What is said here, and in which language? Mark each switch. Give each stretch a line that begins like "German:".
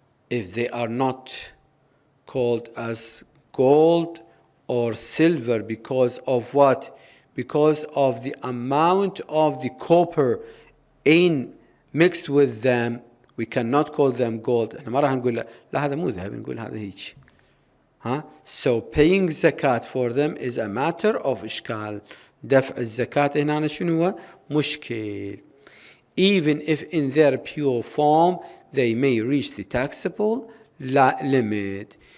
English: If they are not called as gold or silver because of what? Because of the amount of the copper in mixed with them, we cannot call them gold.
Arabic: احنا ما راح نقول لا هذا مو ذهب، نقول هذا هيك.
English: So paying zakat for them is a matter of ishkal.
Arabic: دفع الزكاة هنا شنو هو؟ مشكل.
English: Even if in their pure form they may reach the taxable limit.